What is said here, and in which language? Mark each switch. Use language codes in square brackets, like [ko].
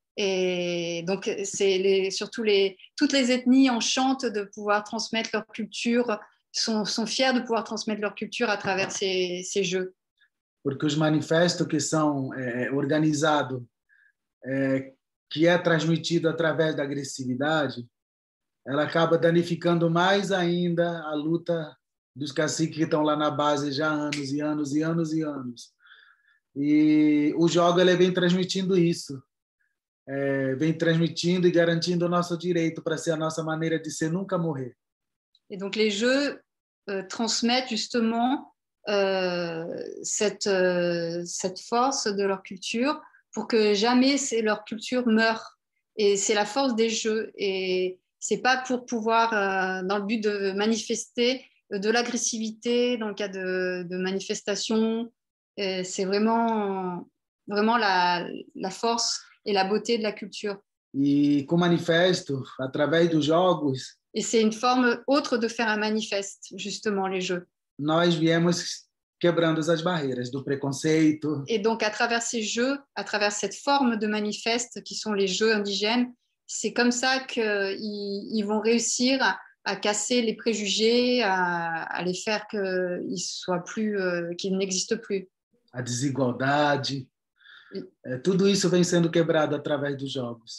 [fr] Et donc, surtout toutes les ethnies enchantent de pouvoir transmettre leur culture, sont fiers de pouvoir transmettre leur culture à travers ces jeux. [pt] Porque os manifestos que são organizados, que é transmitido através da agressividade, ela acaba danificando mais ainda a luta dos caciques que estão lá na base já há anos e anos e anos e anos. E o jogo ele vem transmitindo isso, vem transmitindo e garantindo o nosso direito para ser a nossa maneira de ser, nunca morrer. [fr] Et donc les jeux transmettent justement cette force de leur culture pour que jamais leur culture meure. Et c'est la force des jeux. Et c'est pas pour pouvoir, dans le but de manifester de l'agressivité dans le cas de manifestations. C'est vraiment la force et la beauté de la culture. [pt] E com manifesto, através dos jogos, [fr] et c'est une forme autre de faire un manifeste, justement, les jeux. [pt] Nós viemos quebrando as barreiras do preconceito. [fr] Et donc, à travers ces jeux, à travers cette forme de manifeste qui sont les jeux indigènes, c'est comme ça qu'ils vont réussir à casser les préjugés, à les faire qu'ils soient plus, qu'ils n'existent plus. [pt] A desigualdade, tudo isso vem sendo quebrado através dos jogos.